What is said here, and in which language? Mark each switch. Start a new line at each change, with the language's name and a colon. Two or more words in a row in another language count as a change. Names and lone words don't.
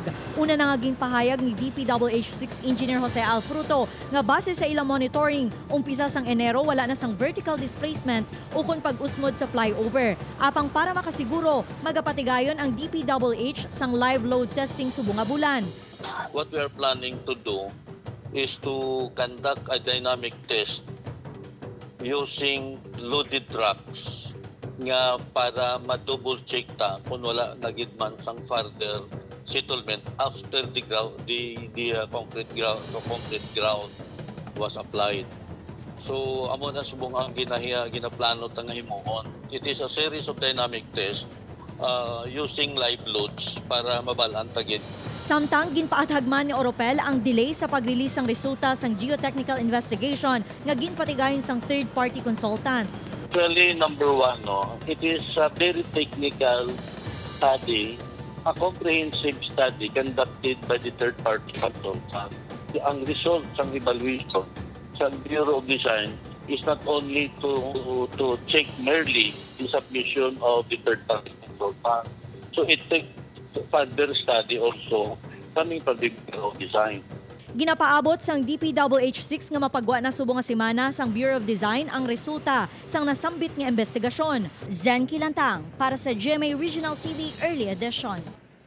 Hiligaynon: Una na nga pahayag ni DPWH 6 Engineer Jose Alfruto nga base sa ilang monitoring, umpisa sang Enero wala na sang vertical displacement o kung pag-usmod sa flyover. Apang para makasiguro, magapatigayon ang DPWH sang live load testing subong nga bulan.
English: What we are planning to do is to conduct a dynamic test using loaded trucks
Hiligaynon: nga para ma-double check ta kung wala nagidman sang
English: further settlement after the concrete ground was applied.
Hiligaynon: So amo na subong ang ginaplano ta nga himuon.
English: It is a series of dynamic tests using live loads
Hiligaynon: para mabalaan tagid. Samtang ginpaathagman ni Oropel ang delay sa pag-release ng resulta sang
English: geotechnical investigation
Hiligaynon: nga ginpatigayon sang
English: third-party consultant. Actually, number one, it is a very technical study, a comprehensive study conducted by the third-party consultant.
Hiligaynon: Ang result ng evaluation sa
English: Bureau of Design is not only to check merely the submission of the third-party consultant. So it takes further study also coming from the Bureau of Design.
Hiligaynon: Ginapaabot sang DPWH-6 nga mapagwa na subong nga semana sang Bureau of Design ang resulta sang nasambit nga investigasyon. Zen Kilantang para sa GMA Regional TV Early Edition.